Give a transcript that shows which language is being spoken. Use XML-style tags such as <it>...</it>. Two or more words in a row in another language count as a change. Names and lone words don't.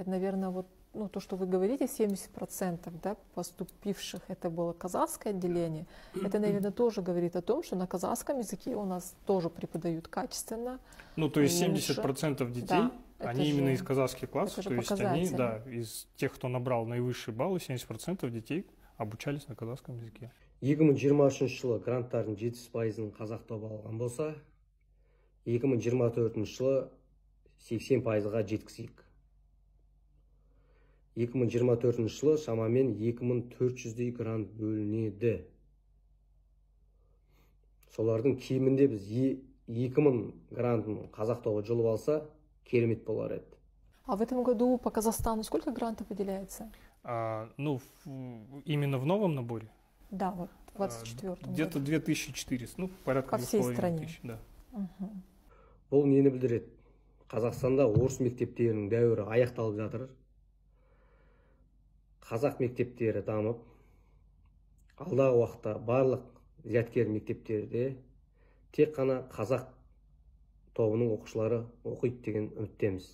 <ru>Наверное, вот ну, то, что вы говорите, 70% да, поступивших это было казахское отделение, это, наверное, тоже говорит о том, что на казахском языке у нас тоже преподают качественно. Ну, то есть 70% детей, да, они именно из казахских классов, то есть они, да, из тех, кто набрал наивысшие баллы, 70% детей обучались на казахском языке.</ru> <kk>2023 жылы гранттардың 70%-ын қазақ тобы алған болса, 2024 жылы 80%-ға жеткізейік. 2024 жылы шамамен 2400-дей грант бөлінеді. Солардың кемінде біз 2000 грантын қазақ тобы жұлып алса, керемет болар еді.</kk> <ru>А в этом году по Казахстану сколько грантов выделяется? Ну, именно в новом наборе? Да, вот в 24-м. Где-то 2400, ну, порядка 2500. По всей стране? Да. Угу.</ru> <kk>Бұл нені білдіреді? Қазақстанда орыс мектептерінің дәуірі аяқталып жатыр. Қазақ мектептері дамып, алдағы уақытта барлық зияткер мектептерде тек қана қазақ тобының оқушылары оқиды деген үміттеміз.</kk>